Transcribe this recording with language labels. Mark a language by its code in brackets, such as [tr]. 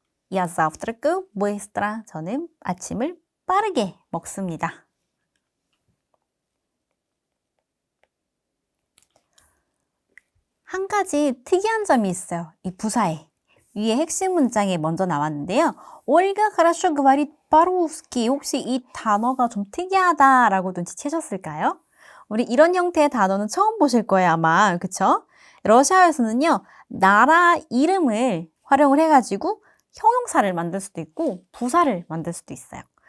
[ru] Я завтракаю быстро. [ko] 저는 아침을 빠르게 먹습니다. 한 가지 특이한 점이 있어요. 이 부사에. 위에 핵심 문장에 먼저 나왔는데요. [ru] ольга хорошо говорит по-русски. [ko] 혹시 이 단어가 좀 특이하다라고 눈치채셨을까요? 우리 이런 형태의 단어는 처음 보실 거예요, 아마. 그쵸? 러시아에서는요, 나라 이름을 활용을 해가지고 형용사를 만들 수도 있고 부사를 만들 수도 있어요.